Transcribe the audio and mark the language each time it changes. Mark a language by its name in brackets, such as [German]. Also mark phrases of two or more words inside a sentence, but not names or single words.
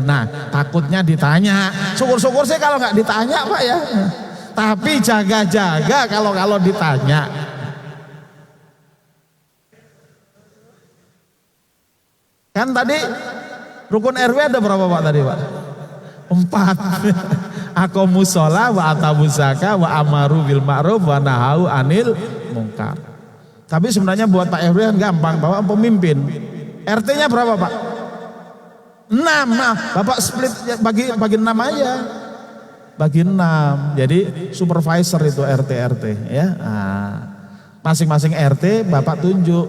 [Indonesian] Nah, takutnya ditanya. Syukur-syukur sih kalau nggak ditanya Pak ya. Tapi jaga-jaga kalau ditanya. Kan tadi rukun RW ada berapa Pak tadi Pak? 4. [Arabic] أقاموا الصلاة وآتوا الزكاة وأمروا بالمعروف ونهوا عن المنكر. [Indonesian] Tapi sebenarnya buat Pak RW kan gampang, Bapak pemimpin. RT-nya berapa Pak? 6. Nah, Bapak split bagi 6 aja. Bagi 6. Jadi supervisor itu RT ya. Nah, masing-masing RT Bapak tunjuk.